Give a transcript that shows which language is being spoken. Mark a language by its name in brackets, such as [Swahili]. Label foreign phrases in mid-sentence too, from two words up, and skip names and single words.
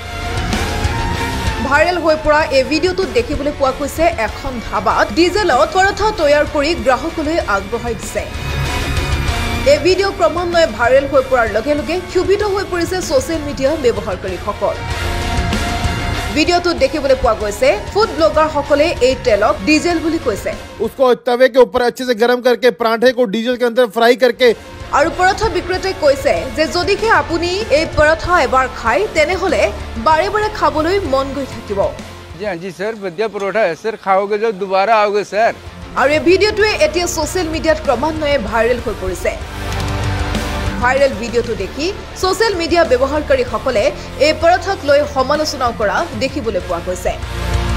[Assamese] ভাইৰেল হৈ পৰা এই ভিডিঅ'টোত দেখিবলৈ পোৱা গৈছে এখন ধাবাত ডিজেলত পৰঠা তৈয়াৰ কৰি গ্ৰাহকলৈ আগবঢ়াই দিছে। এই ভিডিঅ' ক্ৰমান্বয়ে ভাইৰেল হৈ পৰাৰ লগে লগে ক্ষুভিত হৈ পৰিছে [English] social media [Assamese] ব্যৱহাৰকাৰীসকল। ভিডিঅ'টোত দেখিবলৈ পোৱা গৈছে [English] food bloggerসকলে [Assamese] এই তেলক ডিজেল বুলি কৈছে। [Hindi] उसको तवे के ऊपर अच्छे से गर्म करके पराठे को डीजल के अंदर फ्राई करके [Assamese] আৰু পৰঠা বিক্ৰেতাই কৈছে যে যদিহে আপুনি এই পৰঠা এবাৰ খায় তেনেহলে বাৰে বাৰে খাবলৈ মন গৈ থাকিব। [Hindi] जी सर बढ़िया परोठा है सर, खाओगे जो दोबारा आओगे सर। [Assamese] আৰু এই ভিডিঅ'টোৱে এতিয়া [English] social mediaত [Assamese] ক্ৰমান্বয়ে ভাইৰেল হৈ পৰিছে। ভাইৰেল ভিডিঅ'টো দেখি [English] social media [Assamese] ব্যৱহাৰকাৰীসকলে এই পৰঠাক লৈ সমালোচনাও কৰা দেখিবলৈ পোৱা গৈছে।